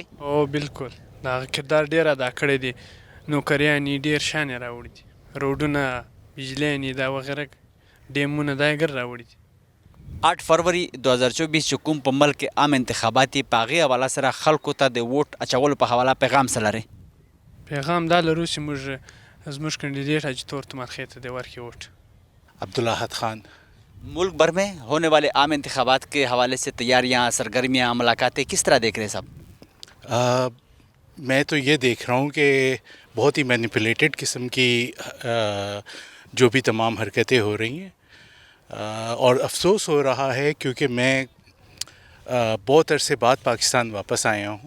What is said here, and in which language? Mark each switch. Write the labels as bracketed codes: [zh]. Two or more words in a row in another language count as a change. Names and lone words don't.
[ps] او بالکل د هغه کردار ډېر ادا کړی دی, نوکریانې ډېر شان یې راوړي دي, روډونه, بجلیانې دا وغیره ډیمونه دا یې ګر راوړي دي. 8 فروری 2024 چې کوم په ملک کې عام انتخابات دي په هغې حواله سره خلکو ته د ووټ اچولو په حواله پیغام څه لرئ؟ پیغام دا لرو چې موږ زموږ کینډیډیټ حاجي تور تمال خیل ته دی ورکړي ووٹ. عبدالاحد خان. [ur] ملک بھر میں ہونے والے عام انتخابات کے حوالے سے تیاریاں, سرگرمیاں, ملاقاتیں کس طرح دیکھ رہے ہیں صاحب؟ میں تو یہ دیکھ رہا ہوں کہ بہت ہی مینیپولیٹڈ قسم کی جو بھی تمام حرکتیں ہو رہی ہیں, اور افسوس ہو رہا ہے کیونکہ میں بہت عرصے بعد پاکستان واپس آیا ہوں.